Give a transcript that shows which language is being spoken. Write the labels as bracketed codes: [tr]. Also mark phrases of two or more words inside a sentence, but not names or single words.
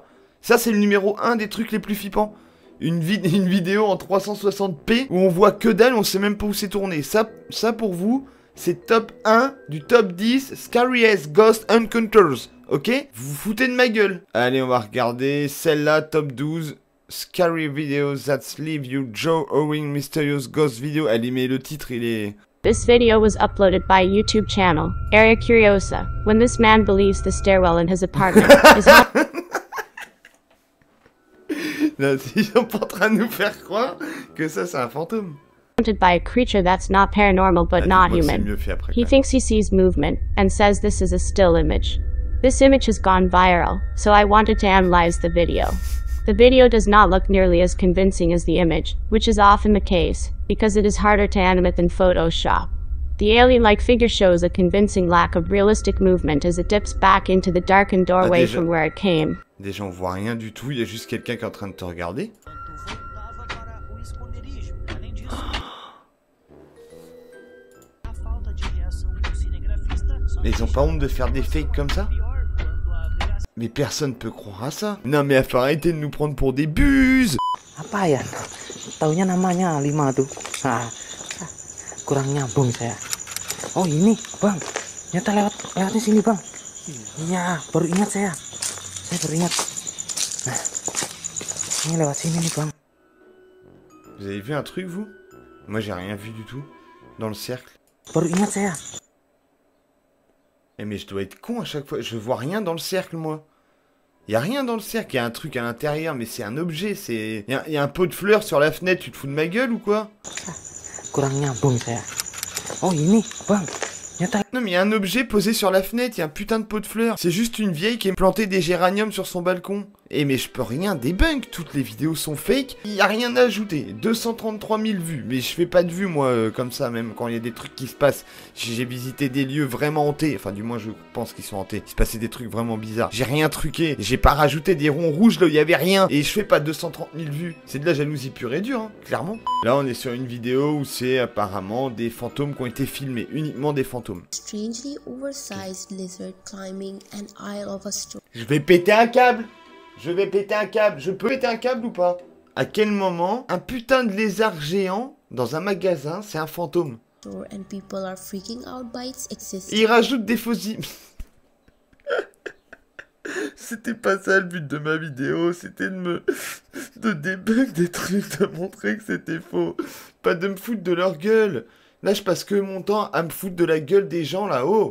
[fr] Ça, c'est le numéro 1 des trucs les plus flippants. Une vidéo en 360p où on voit que dalle, on sait même pas où c'est tourné. Ça pour vous, c'est top 1 du top 10 Scariest Ghost Encounters. Ok? Vous vous foutez de ma gueule. Allez, on va regarder celle-là, top 12. [en] Scary videos that leave you jaw-owing mysterious ghost video. [fr] Allez, mais le titre, il est... [en] This video was uploaded by YouTube channel, Area Curiosa, when this man believes the stairwell in his apartment is [fr] Là, ils sont pas en train de nous faire croire que ça, c'est un fantôme. [en] haunted by a creature that's not paranormal but not human. He thinks he sees movement, and says this is a still image. This image has gone viral, so I wanted to analyze the video. The video does not look nearly as convincing as the image, which is often the case, because it is harder to animate than Photoshop. The alien-like figure shows a convincing lack of realistic movement as it dips back into the darkened doorway from where it came. [fr] Déjà, on voit rien du tout, il y a juste quelqu'un qui est en train de te regarder. Mais ils ont pas honte de faire des fakes comme ça? Mais personne peut croire à ça. Non mais faut arrêter de nous prendre pour des buses. [id] Apa ya? Taunya namanya 5 tuh. Ah, kurang nyambung saya. Oh ini, Bang. Nyata lewatnya sini, Bang. Iya, baru ingat saya. Saya baru ingat. Nah, ini lewat sini nih, Bang. [fr] Vous avez vu un truc, vous? Moi, j'ai rien vu du tout. Dans le cercle. [id] Baru ingat saya. [fr] Eh mais je dois être con à chaque fois. Je vois rien dans le cercle, moi. Il y a rien dans le cercle. Il y a un truc à l'intérieur, mais c'est un objet. C'est. Il y a un pot de fleurs sur la fenêtre. Tu te fous de ma gueule ou quoi? [id] Kurang nyambung saya. Oh ini, Bang. Nyata. [fr] Non mais il y a un objet posé sur la fenêtre. Il y a un putain de pot de fleurs. C'est juste une vieille qui a planté des géraniums sur son balcon. Eh mais je peux rien débunk. Toutes les vidéos sont fake. Il y a rien à ajouter. 233 000 vues. Mais je fais pas de vues moi comme ça même quand il y a des trucs qui se passent. J'ai visité des lieux vraiment hantés. Enfin du moins je pense qu'ils sont hantés. Il se passait des trucs vraiment bizarres. J'ai rien truqué. J'ai pas rajouté des ronds rouges là où il y avait rien. Et je fais pas 230 000 vues. C'est de la jalousie pure et dure, hein, clairement. Là on est sur une vidéo où c'est apparemment des fantômes qui ont été filmés. Uniquement des fantômes. [en] Strangely oversized lizard climbing an aisle of a store. [fr] Je vais péter un câble. Je vais péter un câble. Je peux péter un câble ou pas? À quel moment un putain de lézard géant dans un magasin, c'est un fantôme? [en] And people are freaking out by its existence. [fr] Et il rajoute des fausses... C'était pas ça le but de ma vidéo, c'était de débug des trucs, de montrer que c'était faux. Pas de me foutre de leur gueule. Là, je passe que mon temps à me foutre de la gueule des gens là-haut.